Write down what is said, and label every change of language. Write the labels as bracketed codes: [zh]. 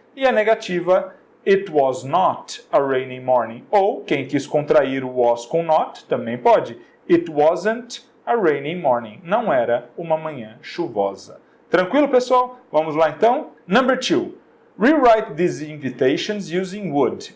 [pt] E a negativa, [en] it was not a rainy morning. [pt] Ou, quem quis contrair o was com not, também pode. [en] It wasn't a rainy morning. [pt] Não era uma manhã chuvosa. Tranquilo, pessoal? Vamos lá, então? [en] Number 2. Rewrite these invitations using would.